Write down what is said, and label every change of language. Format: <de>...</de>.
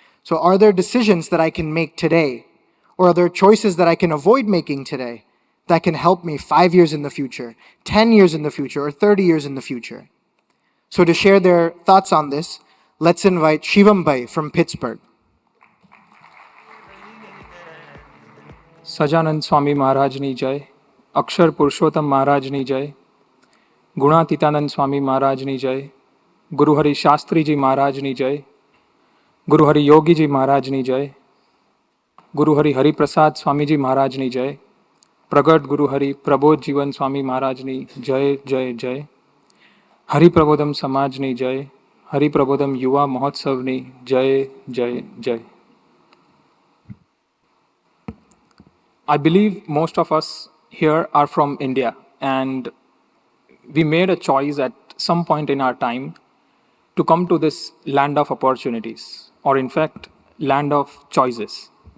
<en>So are there decisions that I can make today, or are there choices that I can avoid making today that can help me 5 years in the future, 10 years in the future, or 30 years in the future? So to share their thoughts on this, let's invite Samanvay from Pittsburgh.</en> <gu>Sajanand સ્વામી મહારાજની જય, અક્ષર પુરુષોત્તમ મહારાજની જય, ગુણાતીતાનંદ સ્વામી મહારાજની જય, ગુરુહરિ શાસ્ત્રીજી મહારાજની જય, ગુરુહરિ યોગીજી મહારાજની જય, ગુરુહરિ હરિપ્રસાદ સ્વામીજી મહારાજની જય, પ્રગટ ગુરુહરિ પ્રબોધ જીવન સ્વામી મહારાજની જય જય જય, હરિપ્રબોધમ સમાજની જય, હરિપ્રબોધમ યુવા મહોત્સવની જય જય જય.</gu> <en>I believe most of us here are from India, and we made a choice at some point in our time to come to this land of opportunities, or in fact, land of choices.</en>